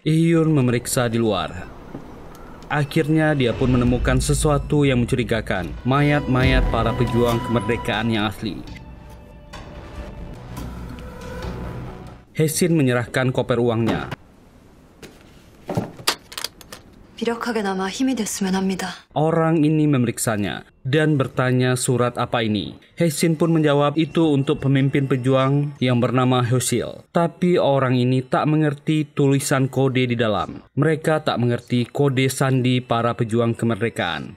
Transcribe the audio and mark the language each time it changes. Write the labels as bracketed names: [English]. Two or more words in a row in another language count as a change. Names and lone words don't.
[Indonesian] Ihyun memeriksa di luar. Akhirnya dia pun menemukan sesuatu yang mencurigakan. Mayat-mayat para pejuang kemerdekaan yang asli. Hae-shin menyerahkan koper uangnya. [Korean] 비력하게나마 힘이 됐으면 합니다. [Indonesian] Orang ini memeriksanya dan bertanya surat apa ini. Hae-shin pun menjawab itu untuk pemimpin pejuang yang bernama Hoshil. Tapi orang ini tak mengerti tulisan kode di dalam. Mereka tak mengerti kode sandi para pejuang kemerdekaan.